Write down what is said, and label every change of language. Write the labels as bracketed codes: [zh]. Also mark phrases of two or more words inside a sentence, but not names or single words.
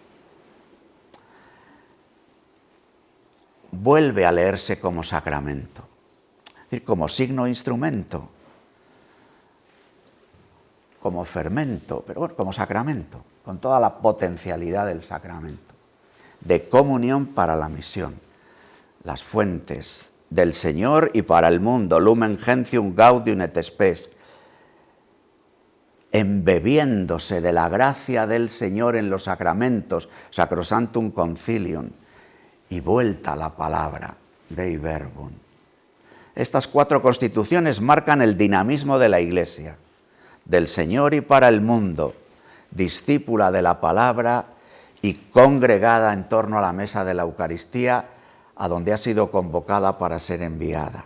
[es] Vuelve a leerse como sacramento, es decir, como signo e instrumento, como fermento, pero bueno, como sacramento, con toda la potencialidad del sacramento, de comunión para la misión, las fuentes del Señor y para el mundo, lumen gentium gaudium et spes, embebiéndose de la gracia del Señor en los sacramentos, sacrosantum concilium, y vuelta a la palabra, Dei verbum. Estas 4 constituciones marcan el dinamismo de la Iglesia, del Señor y para el mundo, discípula de la palabra y congregada en torno a la mesa de la Eucaristía, a donde ha sido convocada para ser enviada.